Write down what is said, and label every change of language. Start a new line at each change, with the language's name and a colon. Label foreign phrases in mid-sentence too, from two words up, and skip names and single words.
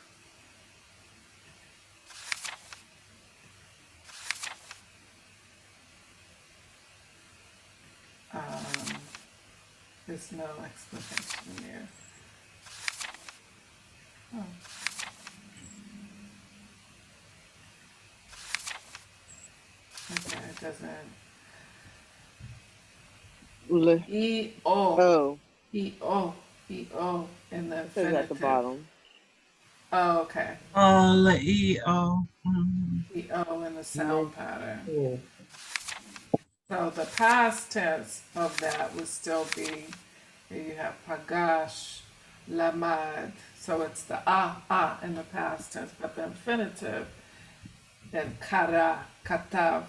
English: There's no explanation here. Oh. Okay, it doesn't. E-O. Oh, E-O. E-O in the it says infinitive. at the bottom. Oh, okay. Leo. E-O in the sound pattern. Oh, So the past tense of that would still be, here you have
Hebrew: pagash, lamad.
English: So it's the in the past tense, but the infinitive, then
Hebrew: kara, katav.